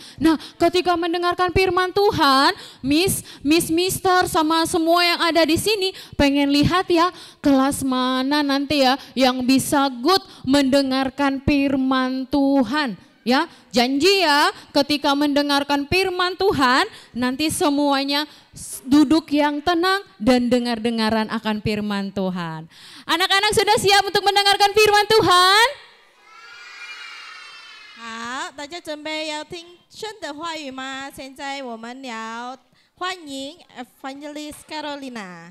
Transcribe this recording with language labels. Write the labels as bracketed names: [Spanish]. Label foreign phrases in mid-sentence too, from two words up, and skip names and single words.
[Indonesian] Nah, ketika mendengarkan firman Tuhan, Mister sama semua yang ada di sini pengen lihat ya kelas mana nanti ya yang bisa good mendengarkan firman Tuhan. Ya, janji ya ketika mendengarkan firman Tuhan nanti semuanya duduk yang tenang dan dengar-dengaran akan firman Tuhan. Anak-anak sudah siap untuk mendengarkan firman Tuhan? [Chinese] 好，大家准备要听神的话语吗？现在我们要欢迎 Evangelist Carolina。